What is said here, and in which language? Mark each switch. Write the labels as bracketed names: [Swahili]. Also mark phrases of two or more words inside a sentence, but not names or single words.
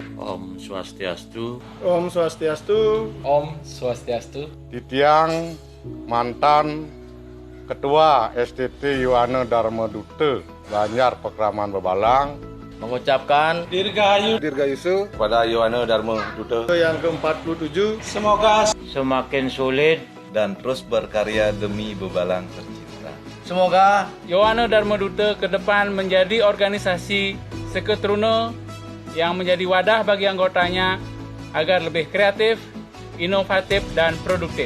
[Sanskrit] Om Swastiastu. Om Swastiastu. Om Swastiastu. [Indonesian] Titiang mantan Ketua STT Yohane Dharma Duta Banjar Pekraman Bebalang Mengucapkan Dirgayusu Kepada Yohane Dharma Duta yang ke-47. semoga Semakin solid dan terus berkarya demi Bebalang tercinta. semoga Yohane Dharma Duta ke depan menjadi organisasi seketeruna yang menjadi wadah bagi anggotanya agar lebih kreatif, inovatif, dan produktif.